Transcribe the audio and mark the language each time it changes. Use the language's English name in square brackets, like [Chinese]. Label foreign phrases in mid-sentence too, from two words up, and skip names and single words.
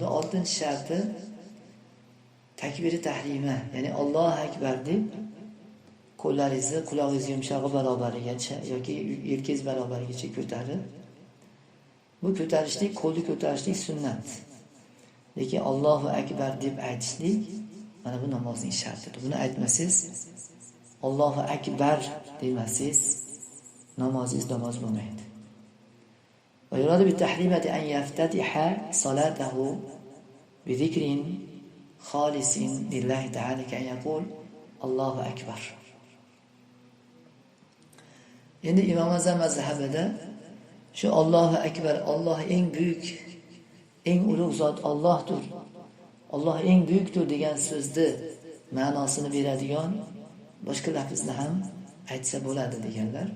[Uzbek] 6-sharti takbiri tahrima, ya'ni [Arabic] الله أكبر [Uzbek] deb qo'llaringizni qulog'ingiz yumshog'i barobarigacha yoki yelkangiz barobarigacha ko'tarib, bu ko'tarishlik, qo'lni ko'tarishlik sunnat. Lekin [Arabic] الله أكبر [Uzbek] deb aytishlik mana bu namozning shartidir. Buni aytmasangiz, [Arabic] الله أكبر [Uzbek] demasangiz, namozingiz namoz bo'lmaydi. [Arabic] ويراد بالتحريمة أن يفتتح صلاته بذكر خالص لله تعالى كأن يقول الله أكبر. [Uzbek] Endi Imom Azam mazhabida shu [Arabic] الله أكبر, [Uzbek] Alloh eng buyuk, eng ulug' zot Allohdir, Alloh eng buyukdir degan so'zni ma'nosini beradigan boshqa lafzni ham aytsa bo'ladi deganlar.